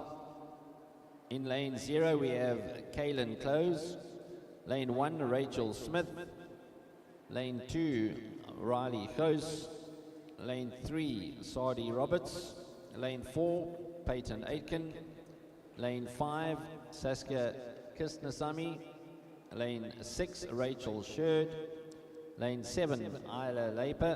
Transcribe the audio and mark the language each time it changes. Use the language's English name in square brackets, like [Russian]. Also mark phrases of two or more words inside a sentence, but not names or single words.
[English] In lane 0, we have Kaylin Close. Lane 1, Rachel Smith. Lane 2, Riley Ghoos. Lane 3, Sadie Roberts. Lane 4, Peyton Aitken. Lane 5, Saskia Kisnasamy. Lane 6, Rachel Sherd. Lane 7, Isla Leiper.